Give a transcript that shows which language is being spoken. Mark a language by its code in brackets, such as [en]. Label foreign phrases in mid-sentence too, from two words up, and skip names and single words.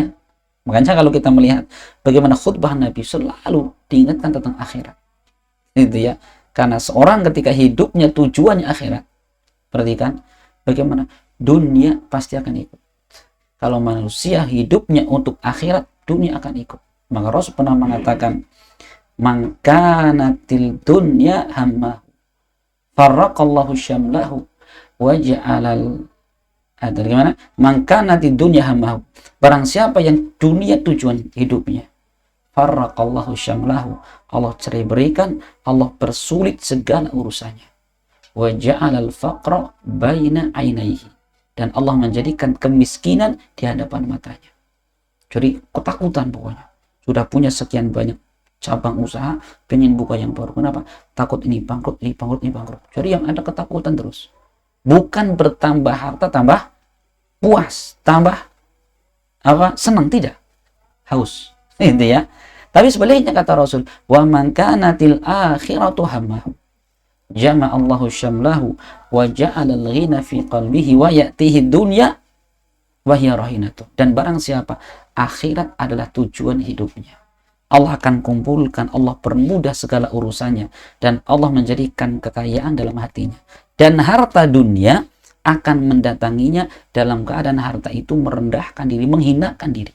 [id] Makanya kalau kita melihat bagaimana khutbah Nabi selalu diingatkan tentang akhirat, gitu ya. Karena seorang ketika hidupnya tujuannya akhirat, perhatikan bagaimana dunia pasti akan ikut. Kalau manusia hidupnya untuk akhirat, dunia akan ikut. Maka Rasul pernah mengatakan, [ar] "من كانت الدنيا همه فرق الله شمله وجعل," bagaimana? "من كانت الدنيا همه," [id] barang siapa yang dunia tujuan hidupnya, [ar] فرق الله شمله, [id] Allah cerai berikan, Allah persulit segala urusannya. [ar] وجعل الفقر بين عينيه, [id] dan Allah menjadikan kemiskinan di hadapan matanya. Jadi ketakutan pokoknya. Sudah punya sekian banyak cabang usaha, pengen buka yang baru. Kenapa? Takut ini bangkrut, ini bangkrut, ini bangkrut. Jadi yang ada ketakutan terus. Bukan bertambah harta, tambah puas, tambah apa? Senang, tidak. Haus. Itu ya. Tapi sebaliknya kata Rasul, [ar] "ومن كانت الآخرة همه جمع الله شمله وجعل الغنى في قلبه ويأتيه الدنيا وهي راغمة." [id] Dan barang siapa akhirat adalah tujuan hidupnya, Allah akan kumpulkan, Allah permudah segala urusannya, dan Allah menjadikan kekayaan dalam hatinya. Dan harta dunia akan mendatanginya dalam keadaan harta itu merendahkan diri, menghinakan diri.